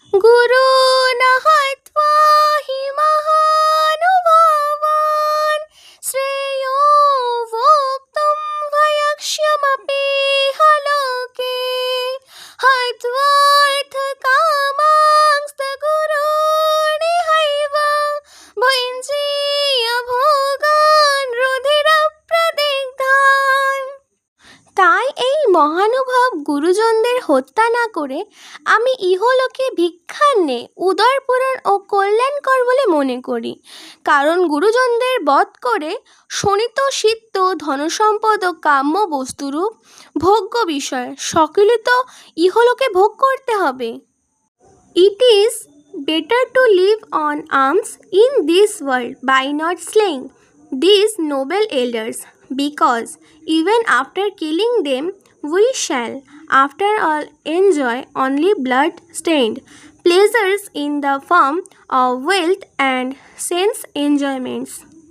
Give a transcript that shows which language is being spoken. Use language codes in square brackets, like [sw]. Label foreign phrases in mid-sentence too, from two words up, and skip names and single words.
[sa] गुरून् हत्वा हि महानुभावान् श्रेयो भोक्तुं भयक्ष्यमपीह लोके हत्वार्थकामांस्तगुरूणिहैव भुञ्जीय भोगान् रुधिरप्रदिग्धान्। [bn] তাই এই মহানুভব গুরুজনদের হত্যা না করে আমি ইহলোকে ভিক্ষার নে উদর পূরণ ও কল্যাণকর বলে মনে করি। কারণ গুরুজনদের বধ করে শোণিত সিদ্ধ ধনসম্পদ ও কাম্য বস্তুরূপ ভোগ্য বিষয় সকলই তো ইহলোকে ভোগ করতে হবে। [en] It is better to live on alms in this world by not slaying these noble elders, because even after killing them we shall after all enjoy only blood-stained pleasures in the form of wealth and sense enjoyments.